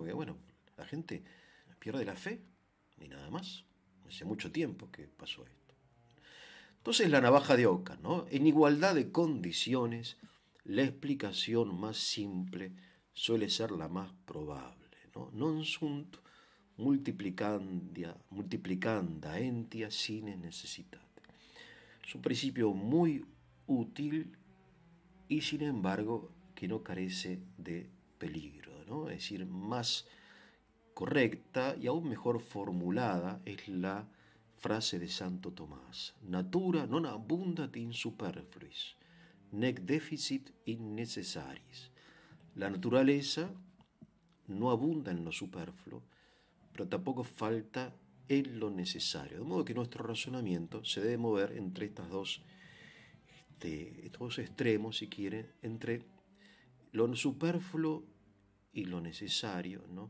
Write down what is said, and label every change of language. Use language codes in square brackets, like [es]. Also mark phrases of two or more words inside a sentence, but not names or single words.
[es] Porque, bueno, la gente pierde la fe y nada más. Hace mucho tiempo que pasó esto. Entonces la navaja de Ockham, ¿no? En igualdad de condiciones, la explicación más simple suele ser la más probable, ¿no? [la] Non sunt multiplicanda entia sine necessitate. [es] Es un principio muy útil y sin embargo que no carece de peligro, ¿no? Es decir, más correcta y aún mejor formulada es la frase de Santo Tomás: [la] natura non abundat in superfluis, nec deficit in necessaris. [es] La naturaleza no abunda en lo superfluo, pero tampoco falta en lo necesario. De modo que nuestro razonamiento se debe mover entre estos dos extremos, si quieren, entre lo superfluo y lo necesario, ¿no?